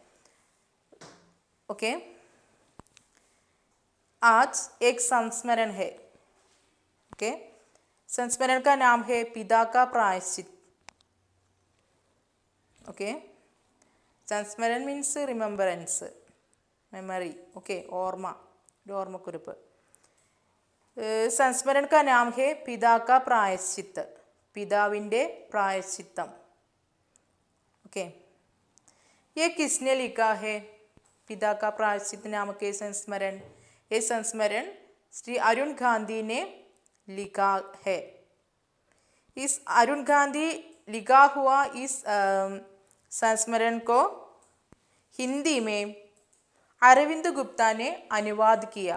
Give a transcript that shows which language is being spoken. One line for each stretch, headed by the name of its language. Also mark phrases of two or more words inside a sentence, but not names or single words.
Hindi: ओके। आज एक संस्मरण है। ओके। संस्मरण का नाम है पिता का प्रायश्चित। ओके।
English: संस्मरण means remembrance, memory.
Hindi: ओके,
Malayalam: ഓർമ്മ, ഒരു ഓർമ്മക്കുറിപ്പ്.
Hindi: संस्मरण का नाम है पिता का प्रायश्चित,
Malayalam: പിതാവിൻ്റെ പ്രായശ്ചിത്തം.
Hindi: ओके. ये किसने लिखा है? पिता का प्रायश्चित नामक ये संस्मरण. ये संस्मरण श्री अरुण गांधी ने लिखा है. इस अरुण गांधी लिखा हुआ इस संस्मरण को हिंदी में अरविंद गुप्ता ने अनुवाद किया.